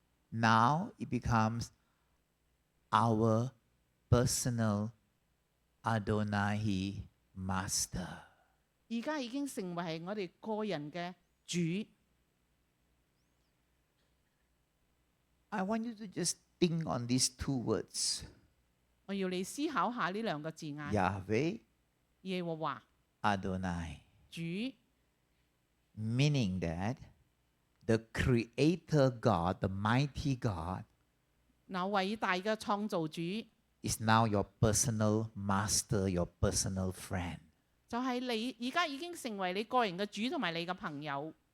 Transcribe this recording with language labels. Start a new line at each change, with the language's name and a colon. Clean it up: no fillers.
English: Now it becomes our personal Adonai Master.
Cantonese: 而家已經成為係我哋個人嘅主。
English: I want you to just think on these two words.
Cantonese: 我要你思考下呢兩個字眼，
English: Yahweh,
Cantonese: 耶和華
English: Adonai.
Cantonese: 主，
English: Meaning that the creator God, the mighty God,
Cantonese: 那偉大嘅創造主
English: is now your personal master, your personal friend.
Cantonese: 就係你而家已經成為你個人嘅主同埋你嘅朋友。